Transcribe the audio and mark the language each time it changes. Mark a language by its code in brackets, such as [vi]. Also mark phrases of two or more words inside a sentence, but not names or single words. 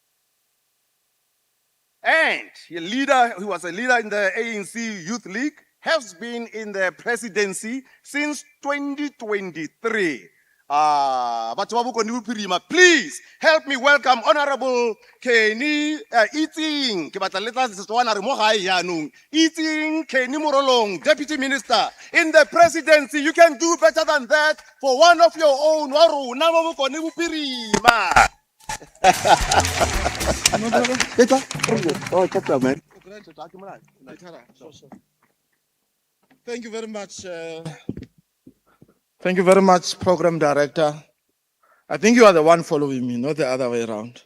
[en] And he was a leader in the ANC Youth League, has been in the presidency since 2023. [tn] Batho ba Bokone Bophirima, [en] please help me welcome Honorable Kenny Eating. [tn] Ke batla le tla Setswana re mo gae yaanong. [en] Eating Kenny Morolong, Deputy Minister in the presidency. You can do better than that for one of your own. [tn] Wa rona mo Bokone Bophirima. [en] Thank you very much. Thank you very much, Program Director. I think you are the one following me, not the other way around.